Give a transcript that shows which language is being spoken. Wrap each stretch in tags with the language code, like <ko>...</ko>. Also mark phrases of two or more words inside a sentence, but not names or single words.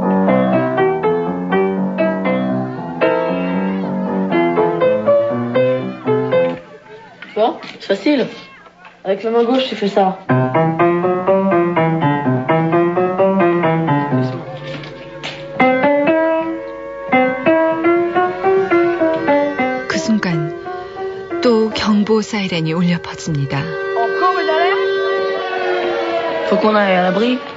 <fr>Tu vois, c'est facile. Avec la main gauche, tu fais ça.</fr> <ko>그 순간 또 경보 사이렌이 울려 퍼집니다.</ko> <fr>Faut qu'on aille à l'abri.</fr>